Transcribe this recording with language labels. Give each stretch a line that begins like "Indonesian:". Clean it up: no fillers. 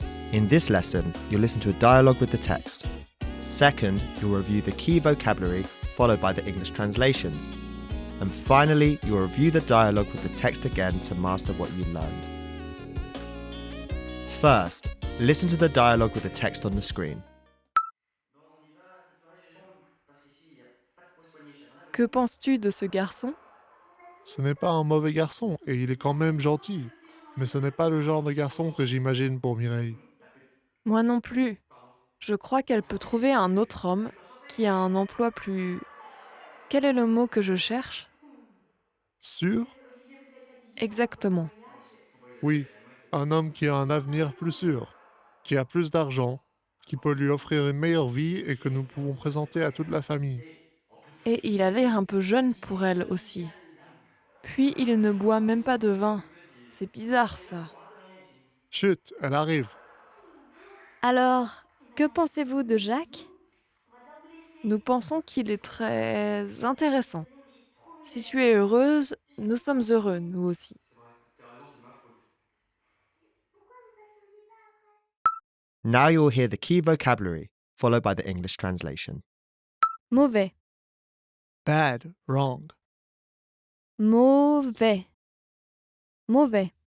English: In this lesson, you'll listen to a dialogue with the text. Second, you'll review the key vocabulary followed by the English translations. And finally, you'll review the dialogue with the text again to master what you learned. First, listen to the dialogue with the text on the screen.
French: Que penses-tu de ce garçon? Ce n'est pas un mauvais garçon et il est quand même gentil. Mais ce n'est pas le genre de garçon que j'imagine pour Mireille. Moi non plus. Je crois qu'elle peut trouver un autre homme qui a un emploi plus... Quel est le mot que je cherche? Sûr? Exactement. Oui, un homme qui a un avenir plus sûr, qui a plus d'argent, qui peut lui offrir une meilleure vie et que nous pouvons présenter à toute la famille. Et il a l'air un peu jeune pour elle aussi. Puis il ne boit même pas de vin. C'est bizarre ça. Chut, elle arrive. Alors, que pensez-vous de Jacques? Nous pensons qu'il est très intéressant. Si tu es heureuse, nous sommes heureux, nous aussi.
English: Now you'll hear the key vocabulary, followed by the English translation.
French: Mauvais.
English: Bad, wrong.
French: Mauvais. Mauvais.